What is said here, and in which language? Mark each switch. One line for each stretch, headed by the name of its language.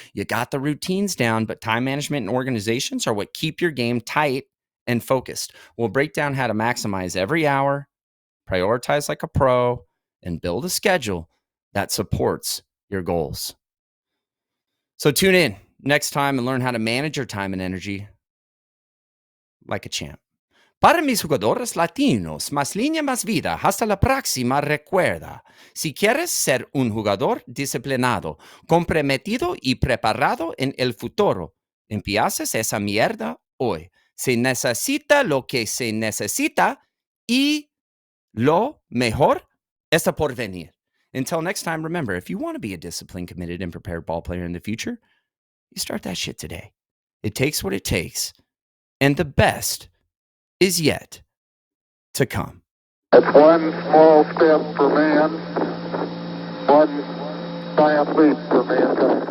English: You got the routines down, but time management and organizations are what keep your game tight and focused. We'll break down how to maximize every hour, prioritize like a pro, and build a schedule that supports your goals. So tune in next time and learn how to manage your time and energy like a champ.
Spanish: Para mis jugadores latinos, más línea, más vida. Hasta la próxima, recuerda. Si quieres ser un jugador disciplinado, comprometido y preparado en el futuro, empiezas esa mierda hoy. Se necesita lo que se necesita y lo mejor está por venir.
English: Until next time, remember, if you want to be a disciplined, committed, and prepared ball player in the future, you start that shit today. It takes what it takes, and the best is yet to come. It's one small step for man, one giant leap for mankind.